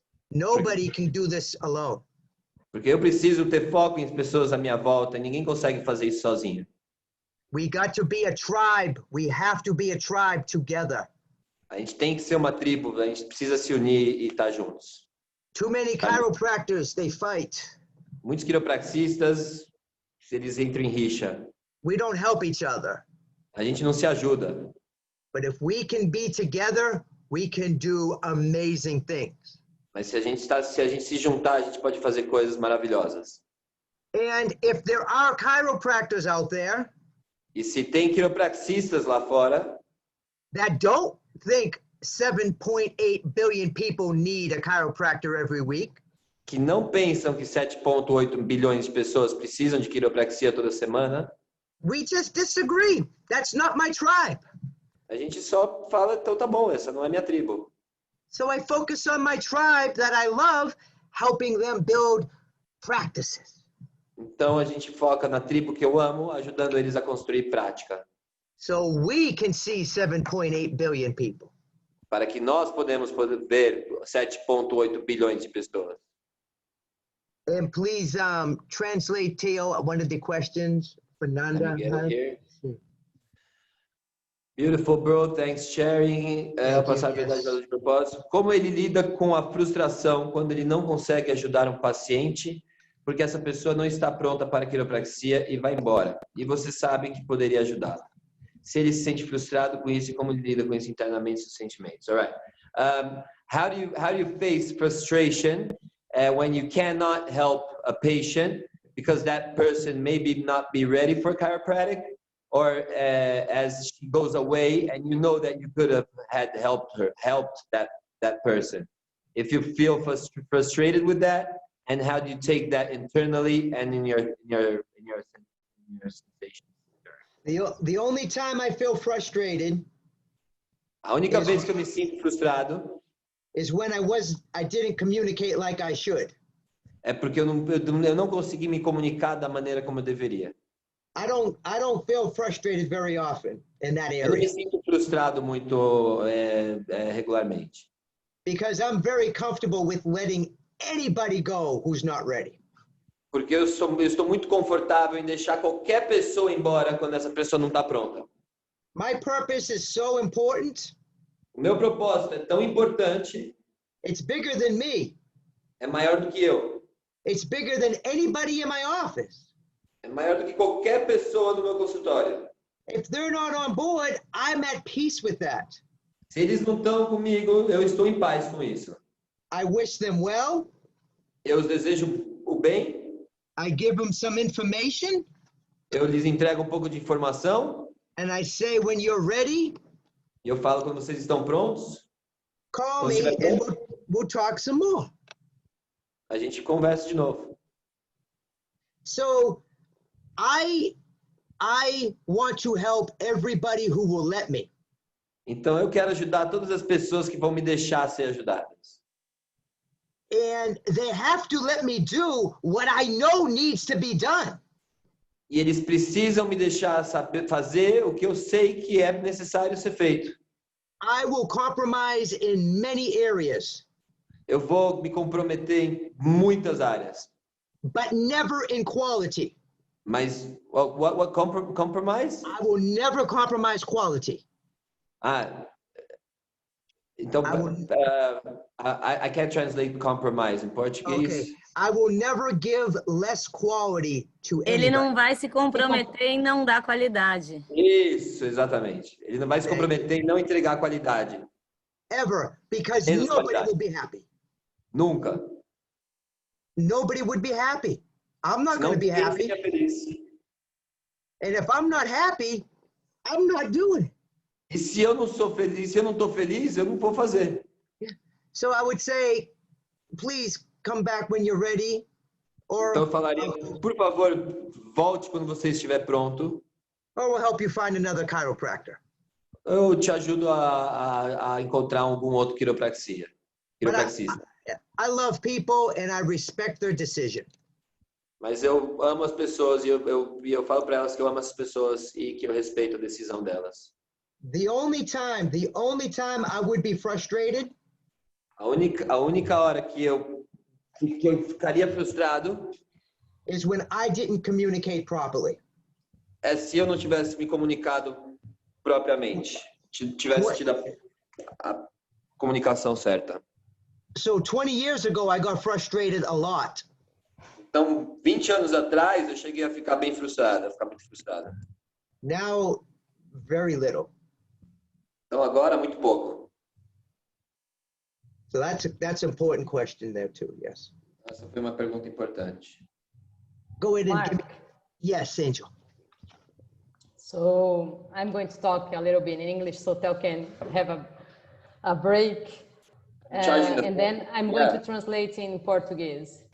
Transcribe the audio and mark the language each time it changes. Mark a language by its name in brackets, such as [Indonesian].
[English] Nobody can do this alone. [Portuguese] Porque eu preciso ter foco em pessoas à minha volta e ninguém consegue fazer isso sozinho. [English] We got to be a tribe. We have to be a tribe together. [Portuguese] A gente tem que ser uma tribo, a gente precisa se unir e estar juntos. [English] Too many chiropractors, they fight. [Portuguese] Muitos quiropraxistas, eles entram em rixa. [English] We don't help each other. [Portuguese] A gente não se ajuda. [English] But if we can be together, we can do amazing things. [Portuguese] Mas se a gente se juntar, a gente pode fazer coisas maravilhosas. [English] And if there are chiropractors out there, [Portuguese] e se tem quiropraxistas lá fora, [English] that don't think 7.8 billion people need a chiropractor every week, [Portuguese] que não pensam que 7,8 bilhões de pessoas precisam de quiropraxia toda semana, [English] we just disagree. That's not my tribe. [Portuguese] A gente só fala, então tá bom, essa não é minha tribo. [English] So I focus on my tribe that I love, helping them build practices. [Portuguese] Então a gente foca na tribo que eu amo, ajudando eles a construir prática. [English] So we can see 7.8 billion people. [Portuguese] Para que nós podemos ver 7,8 bilhões de pessoas. [English] And please translate, Teo, one of the questions. Fernanda. Beautiful, bro. Thanks sharing. [Portuguese] Passar a verdade de propósito. Como ele lida com a frustração quando ele não consegue ajudar um paciente porque essa pessoa não está pronta para a quiropraxia e vai embora. E você sabe que poderia ajudá-la. Se ele se sente frustrado com isso e como ele lida com isso internamente, seus sentimentos. [English] All right. How do you face frustration when you cannot help a patient because that person maybe not be ready for chiropractic, or as she goes away and you know that you could have helped that person? If you feel frustrated with that, and how do you take that internally and in your sensations? The only time I feel frustrated. [Portuguese] A única vez que eu me sinto frustrado [English] is when I didn't communicate like I should. [Portuguese] É porque eu não consegui me comunicar da maneira como eu deveria. [English] I don't feel frustrated very often in that area. [Portuguese] Eu não me sinto frustrado muito regularmente. [English] Because I'm very comfortable with letting anybody go who's not ready. [Portuguese] Porque eu estou muito confortável em deixar qualquer pessoa embora quando essa pessoa não está pronta. [English] My purpose is so important. [Portuguese] O meu propósito é tão importante. [English] It's bigger than me. [Portuguese] É maior do que eu. [English] It's bigger than anybody in my office. [Portuguese] É maior do que qualquer pessoa no meu consultório. [English] If they're not on board, I'm at peace with that. [Portuguese] Se eles não estão comigo, eu estou em paz com isso. [English] I wish them well. [Portuguese] Eu os desejo o bem. [English] I give them some information. [Portuguese] Eu lhes entrego um pouco de informação. [English] And I say, when you're ready, [Portuguese] e eu falo quando vocês estão prontos. [English] Call me and we'll talk some more. [Portuguese] A gente conversa de novo. [English] So, I want to help everybody who will let me. [Portuguese] Então eu quero ajudar todas as pessoas que vão me deixar ser ajudadas. [English] And they have to let me do what I know needs to be done. [Portuguese] E eles precisam me deixar saber fazer o que eu sei que é necessário ser feito. [English] I will compromise in many areas. [Portuguese] Eu vou me comprometer em muitas áreas. [English] But never in quality. Mas what compromise? I will never compromise quality. Então I can't translate compromise [Portuguese] em português. [English] Okay. I will never give less quality to anybody. [Portuguese] Ele não vai se comprometer em não dar qualidade. Isso, exatamente. Ele não vai se comprometer em não entregar qualidade. [English] Ever, because nobody will be happy. [Portuguese] Nunca. [English] Nobody would be happy. I'm not going to be happy. And if I'm not happy, I'm not doing it. [Portuguese] E se eu não sou feliz, se eu não estou feliz, eu não vou fazer. [English] Yeah. So I would say, please come back when you're ready. Or, [Portuguese] então eu falaria, por favor, volte quando você estiver pronto. [English] Or we'll help you find another chiropractor. [Portuguese] Eu te ajudo a encontrar algum outro quiropraxista. [English] I love people and I respect their decision. [Portuguese] Mas eu amo as pessoas e eu falo para elas que eu amo as pessoas e que eu respeito a decisão delas. [English] The only time I would be frustrated. [Portuguese] A única hora que eu ficaria frustrado [English] is when I didn't communicate properly. [Portuguese] É se eu não tivesse me comunicado propriamente, tivesse tido a comunicação certa. [English] So 20 years ago I got frustrated a lot. [Portuguese] Então, 20 anos atrás eu cheguei a ficar bem frustrado, muito frustrado. [English] Now, very little. [Portuguese] Então agora muito pouco. [English] So that's an important question there too. Yes. [Portuguese] Essa foi uma pergunta importante. [English] Go ahead and give me. Yes, Angel. So I'm going to talk a little bit in English so Tel can have a break. And then I'm going to translate in Portuguese.